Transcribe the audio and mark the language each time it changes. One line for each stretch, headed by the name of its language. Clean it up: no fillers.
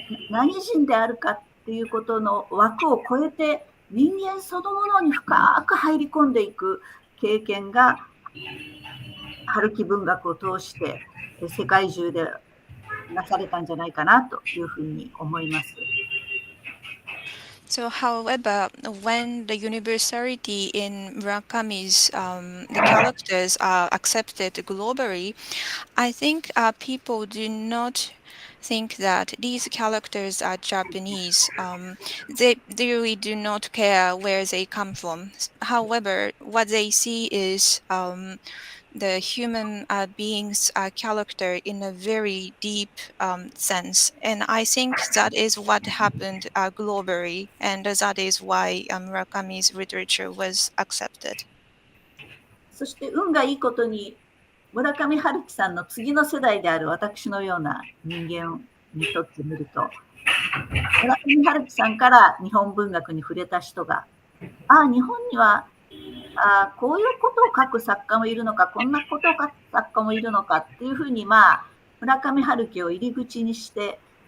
Japanese: 何人であるかっていうことの枠を超えて人間そのものに深く入り込んでいく経験が春樹文学を通して世界中でなされたんじゃないかなというふうに思います。
English: So, however, when the universality in Murakami's the characters are accepted globally, I think people do not think that these characters are Japanese. They really do not care where they come from. However, what they see is the human being's character in a very deep sense. And I think that is what happened globally, and that is why Murakami's literature was accepted.
Japanese: そして運がいいことに、村上春樹さんの次の世代である私のような人間にとってみると、村上春樹さんから日本文学に触れた人が、日本にはこういうことを書く作家もいるのか、こんなことを書く作家もいるのかっていうふうに、村上春樹を入り口にして、